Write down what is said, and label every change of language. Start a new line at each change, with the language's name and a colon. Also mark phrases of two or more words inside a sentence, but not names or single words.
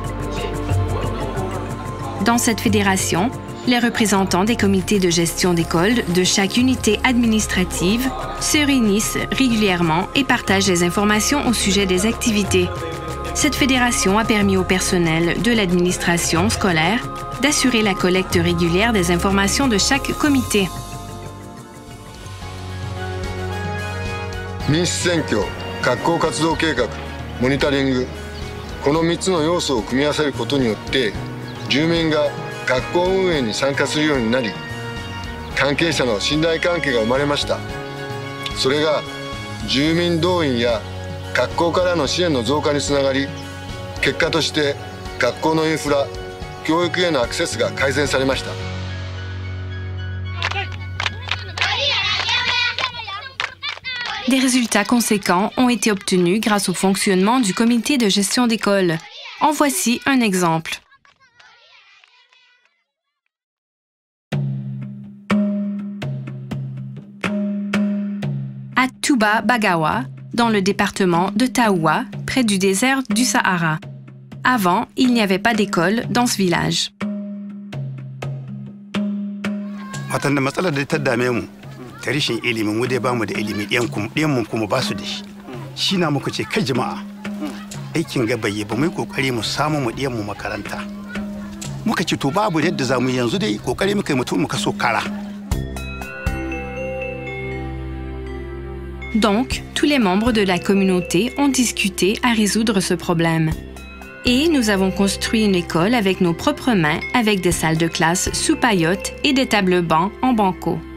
French: Dans cette fédération, les représentants des comités de gestion d'école de chaque unité administrative se réunissent régulièrement et partagent les informations au sujet des activités. Cette fédération a permis au personnel de l'administration scolaire d'assurer la collecte régulière des informations de chaque comité.
Japanese: 民主選挙、学校活動計画、モニタリング、この3つの要素を組み合わせることによって住民が学校運営に参加するようになり、関係者の信頼関係が生まれました。それが住民動員や学校からの支援の増加につながり、結果として学校のインフラ、教育へのアクセスが改善されました。
French: Des résultats conséquents ont été obtenus grâce au fonctionnement du comité de gestion d'école. En voici un exemple. À Touba Bagawa, dans le département de Taoua, près du désert du Sahara. Avant, il n'y avait pas d'école dans ce village.
Hausa: ta rashin ilimin mu dai ba mu da ilimi ɗiyan mu kuma ba su da shi shi na muka ce kai jama'a aikin ga bai ba mu yi kokari mu samu mu ɗiyan mu makaranta muka ce to babu yadda za mu yanzu dai kokari muka yi mutum muka so kara.
French: Donc, tous les membres de la communauté ont discuté à résoudre ce problème. Et nous avons construit une école avec nos propres mains, avec des salles de classe sous paillotes et des tables bancs en banco.